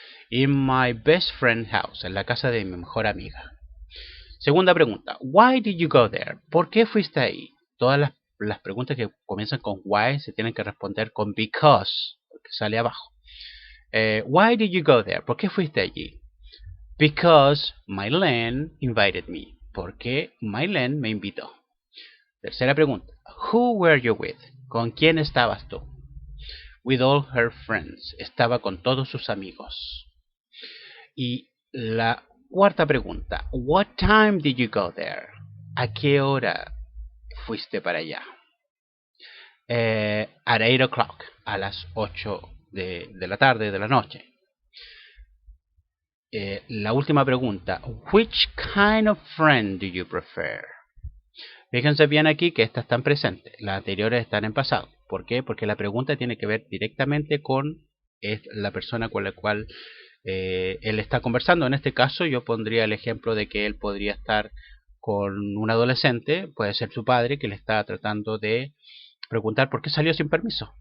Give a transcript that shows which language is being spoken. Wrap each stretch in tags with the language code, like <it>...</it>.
<en>In my best friend's house,</en> <es>en la casa de mi mejor amiga. Segunda pregunta.</es> <en>Why did you go there?</en> <es>¿Por qué fuiste ahí? Todas las preguntas que comienzan con why se tienen que responder con because, porque sale abajo.</es> <en>Why did you go there?</en> <es>¿Por qué fuiste allí?</es> <en>Because Mylene invited me.</en> <es>Porque Mylene me invitó. Tercera pregunta.</es> <en>Who were you with?</en> <es>¿Con quién estabas tú?</es> <en>With all her friends.</en> <es>Estaba con todos sus amigos. Y la cuarta pregunta.</es> <en>What time did you go there?</en> <es>¿A qué hora fuiste para allá?</es> <en>At 8 o'clock.</en> <es>A las 8 de la tarde, de la noche. La última pregunta.</es> <en>Which kind of friend do you prefer?</en> <es>Fíjense bien aquí que estas están presentes. Las anteriores están en pasado. ¿Por qué? Porque la pregunta tiene que ver directamente con la persona con la cual él está conversando. En este caso yo pondría el ejemplo de que él podría estar con un adolescente, puede ser su padre, que le está tratando de preguntar por qué salió sin permiso.</es>